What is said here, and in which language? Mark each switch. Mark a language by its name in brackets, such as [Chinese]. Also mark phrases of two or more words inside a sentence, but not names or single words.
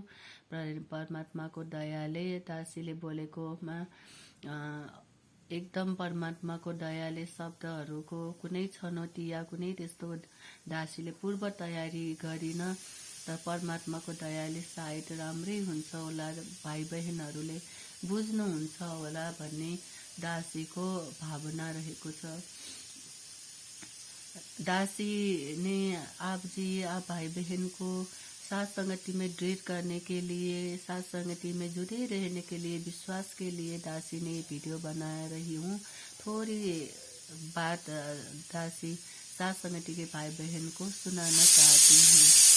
[Nepali] परमात्माको दयाले दासीले बोलेकोमा एकदम परमात्माको दयाले शब्दहरूको कुनै छनौटी या कुनै त्यस्तो दासीले पूर्व तयारी गरिन, त परमात्माको दयाले सायद राम्रै हुन्छ होला, भाइ बहिनीहरूले बुझ्नुहुन्छ होला भन्ने दासीको भावना रहेको छ। [Hindi] दासी ने आप जी आप भाई बहन को साथ संगति में दृढ़ करने के लिए, साथ संगति में जुड़े रहने के लिए, विश्वास के लिए दासी ने वीडियो बना रही हूँ। थोड़ी बात दासी साथ संगति के भाई बहन को सुनाना चाहती हूँ।